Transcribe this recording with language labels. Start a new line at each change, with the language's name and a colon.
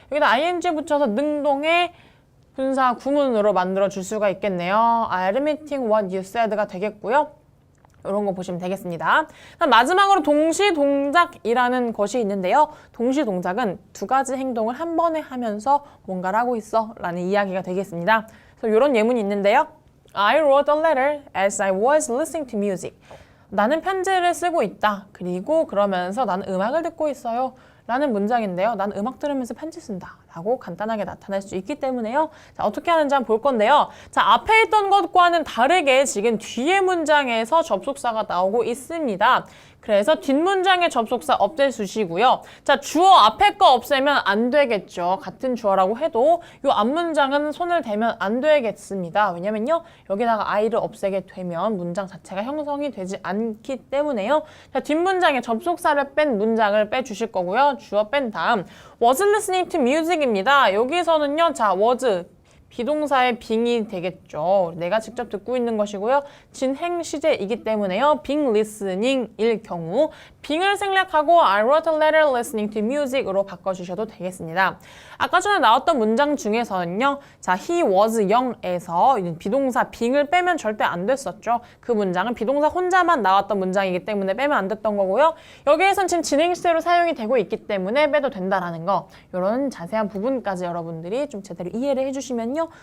Korean: 여기다 ing 붙여서 능동의 분사 구문으로 만들어 줄 수가 있겠네요.
English: I'm admitting what you said
Korean: 가 되겠고요. 이런 거 보시면 되겠습니다. 마지막으로 동시동작이라는 것이 있는데요. 동시동작은 두 가지 행동을 한 번에 하면서 뭔가를 하고 있어 라는 이야기가 되겠습니다. 그래서 이런 예문이 있는데요.
English: I wrote a letter as I was listening to music.
Korean: 나는 편지를 쓰고 있다. 그리고 그러면서 나는 음악을 듣고 있어요. 라는 문장인데요. 나는 음악 들으면서 편지 쓴다. 라고 간단하게 나타날 수 있기 때문에요. 자, 어떻게 하는지 한번 볼 건데요. 자, 앞에 있던 것과는 다르게 지금 뒤에 문장에서 접속사가 나오고 있습니다. 그래서 뒷문장의 접속사 없애주시고요. 자, 주어 앞에 거 없애면 안 되겠죠. 같은 주어라고 해도 이 앞문장은 손을 대면 안 되겠습니다. 왜냐면요. 여기다가 I를 없애게 되면 문장 자체가 형성이 되지 않기 때문에요. 자, 뒷문장에 접속사를 뺀 문장을 빼주실 거고요. 주어 뺀 다음
English: was listening to music
Korean: 입니다. 여기서는요. 자, was 비동사의 being이 되겠죠. 내가 직접 듣고 있는 것이고요. 진행 시제이기 때문에요.
English: being listening
Korean: 일 경우
English: being
Korean: 을 생략하고
English: I wrote a letter listening to music
Korean: 으로 바꿔주셔도 되겠습니다. 아까 전에 나왔던 문장 중에서는요. 자,
English: he was young
Korean: 에서 비동사 being을 빼면 절대 안 됐었죠. 그 문장은 비동사 혼자만 나왔던 문장이기 때문에 빼면 안 됐던 거고요. 여기에선 지금 진행 시제로 사용이 되고 있기 때문에 빼도 된다라는 거. 이런 자세한 부분까지 여러분들이 좀 제대로 이해를 해주시면요.